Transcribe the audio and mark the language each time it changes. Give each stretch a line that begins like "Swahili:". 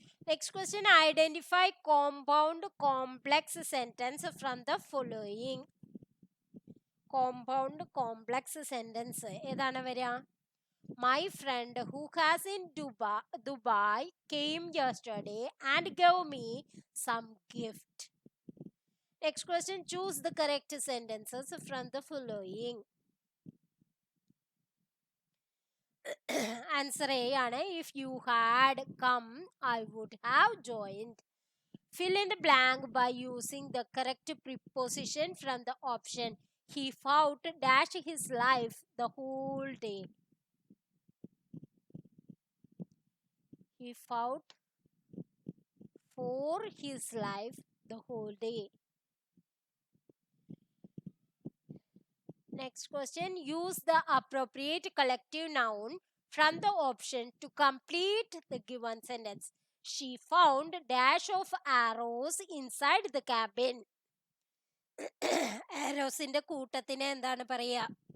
English: Next question, identify compound complex sentence from the following.
Malayalam: Compound complex sentence ഏതാണ് വരിക?
English: My friend who has in Dubai came yesterday and gave me some gift. Next question, choose the correct sentences from the following. Answer A ആണ്. If you had come, I would have joined. Fill in the blank by using the correct preposition from the option. He fought dash his life the whole day. He fought for his life the whole day. Next question, use the appropriate collective noun from the option to complete the given sentence. She found dash of arrows inside the cabin. Arrows in the
Malayalam: കൂട്ടത്തിനെ എന്താണ് പറയുക?